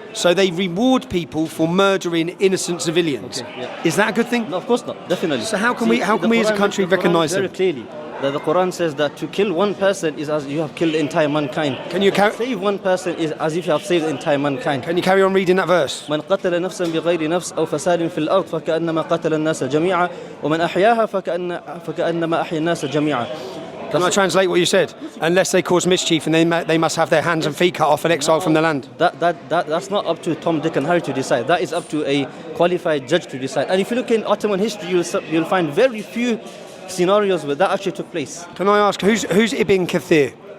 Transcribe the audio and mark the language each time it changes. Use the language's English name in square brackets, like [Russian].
[English] So they reward people for murdering innocent civilians. Is that a good thing? No, of course not. Definitely. So how can we as a country recognise them? Very clearly, that the Quran says that to kill one person is as you have killed the entire mankind. Can you save one person is as if you have saved the entire mankind. Can you carry on reading that verse? [Arabic] من قتل نفسا بغير نفس أو فساد في الأرض فكأنما قتل الناس جميعا ومن أحياها فكأنما أحيا الناس جميعا. [English] Can I translate what you said? Unless they cause mischief, and they must have their hands and feet cut off and exiled from the land. That's not up to Tom, Dick and Harry to decide. That is up to a qualified judge to decide. And if you look in Ottoman history, you'll find very few scenarios where that actually took place. Can I ask, who's Ibn Kathir?